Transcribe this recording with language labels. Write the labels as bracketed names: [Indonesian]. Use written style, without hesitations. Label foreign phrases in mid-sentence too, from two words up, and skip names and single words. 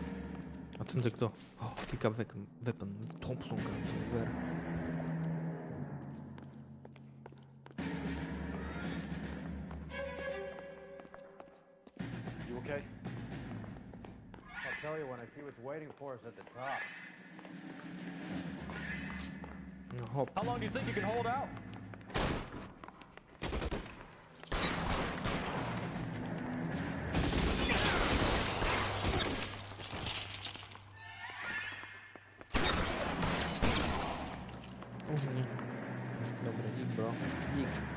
[Slovak] A tento je kto? [English] Oh, pick up weapon. Thompson gun, [Slovak] to je ver. [English] You okay? I'll tell you when I see what's waiting for us at the top. [Slovak] No, hop. [English] How long do you think you can hold out? [Slovak] Dobre, dík, bro. Dík.